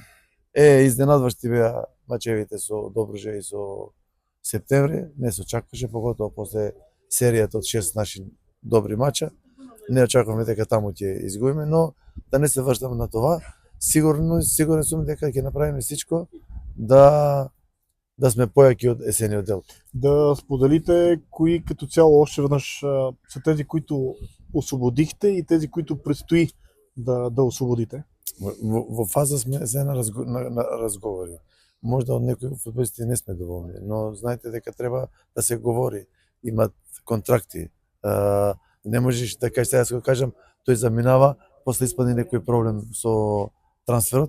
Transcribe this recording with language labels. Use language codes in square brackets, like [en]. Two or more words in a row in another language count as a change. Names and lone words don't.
[mk] Изненадващи беа мачевите со Добружа и со Септември, не се очакваше, поготово после серијата од 6 наши добри мача. Не очакуваме дека таму ќе изгубиме, но да не се врштаме на това. Сигурен сум дека ќе направиме всичко да сме појаки од есениот дел. [bg] Да споделите кои като цяло още веднъж са тези, които освободихте и тези, които предстои да освободите? [mk] Во фаза сме се на разговори. Можда од некои фудбалисти не сме доволни, но знаете дека треба да се говори. Имат контракти. Не можеш да кажеш, сега го кажам, тој заминава, после испадне некој проблем со трансферот.